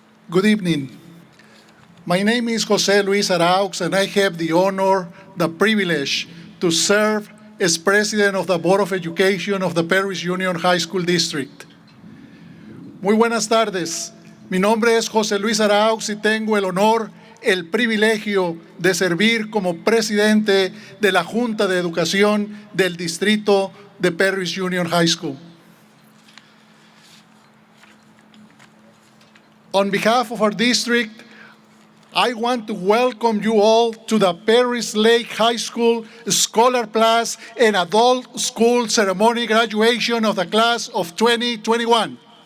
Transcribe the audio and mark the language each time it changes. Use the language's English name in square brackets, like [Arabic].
[English] Good evening. My name is Jose Luis Arauz, and I have the honor, the privilege to serve as President of the Board of Education of the Perris Union High School District. [Spanish] Muy buenas tardes. Mi nombre es José Luis Arauz y tengo el honor, el privilegio de servir como presidente de la Junta de Educación del Distrito de Perris Union High School. [English] On behalf of our district, I want to welcome you all to the Perris Lake High School Scholar Plus and Adult School Ceremony graduation of the class of 2021.